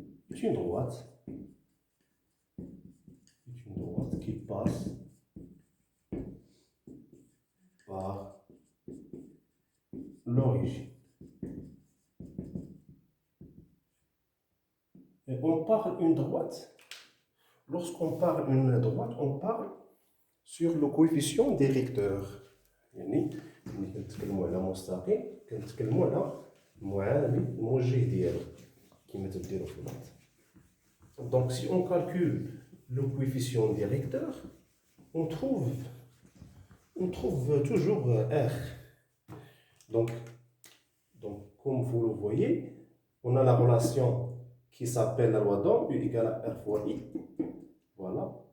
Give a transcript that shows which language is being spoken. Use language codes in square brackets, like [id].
[fr] est une droite qui passe par l'origine. Et on parle une droite. Lorsqu'on parle une droite, on parle sur le coefficient directeur. [ar] يعني ملي كنتكلموا على مستقيم كنتكلموا على معامل الموجه ديالو كما تديروا في الماث. [fr] Donc si on calcule le coefficient directeur, on trouve toujours R. Donc comme vous le voyez, on a la relation qui s'appelle la loi d'Ohm, U égale à R fois I. Voilà.